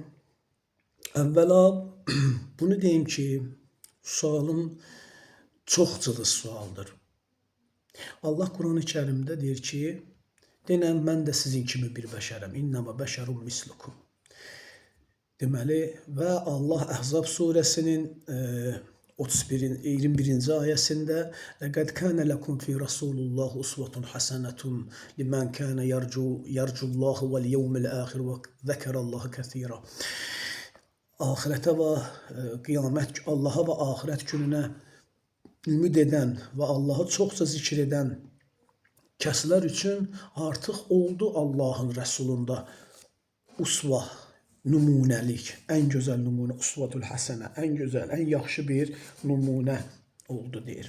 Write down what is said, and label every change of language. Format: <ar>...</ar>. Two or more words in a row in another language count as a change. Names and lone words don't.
<az>Əvvəla bunu deyim ki, sualım çox cılız sualdır. Allah Quran-ı Kərimdə deyir ki, denən mən də sizin kimi bir bəşərəm.</az> <ar>إنما بشر مثلكم.</ar> <az>Deməli, və Allah Əhzab surəsinin 21-ci ayəsində</az> <ar>لَقَدْ كَانَ لَكُمْ فِي رَسُولُ اللّٰهِ أُسْوَةٌ حَسَنَةٌ لِمَنْ كَانَ يَرْجُ اللّٰهِ وَالْيَوْمِ الْآخِرِ وَذَكَرَ اللّٰهِ كَثِيرًا.</ar> <az>Ahirətə və qiyamət, Allaha və ahirət gününə ümid edən və Allahı çoxca zikr edən kəslər üçün artıq oldu Allahın Rəsulunda usva, nümunəlik, ən gözəl nümunə,</az> <ar>أسوة حسنة,</ar> <az>ən gözəl, ən yaxşı bir nümunə oldu deyir.</az>